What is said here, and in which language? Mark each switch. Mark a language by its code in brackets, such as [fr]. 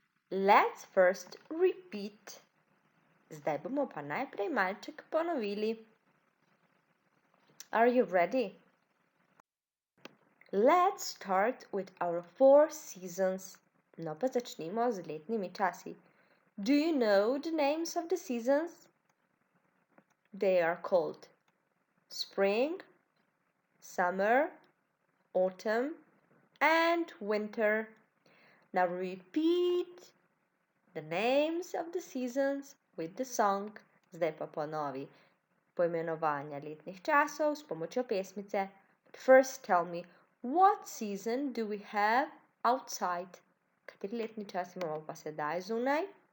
[en] Let's first repeat. [sl] Zdaj bomo pa najprej malček ponovili. [en] Are you ready? Let's start with our 4 seasons. [sl] No pa začnimo z letnimi časi. [en] Do you know the names of the seasons? They are called spring, summer, autumn, and winter. Now repeat the names of the seasons with the song. [sl] Zdaj pa ponovi poimenovanja letnih časov s pomočjo pesmice. [en] But first tell me, what season do we have outside? [sl] Kateri letni čas imamo pa sedaj zunaj?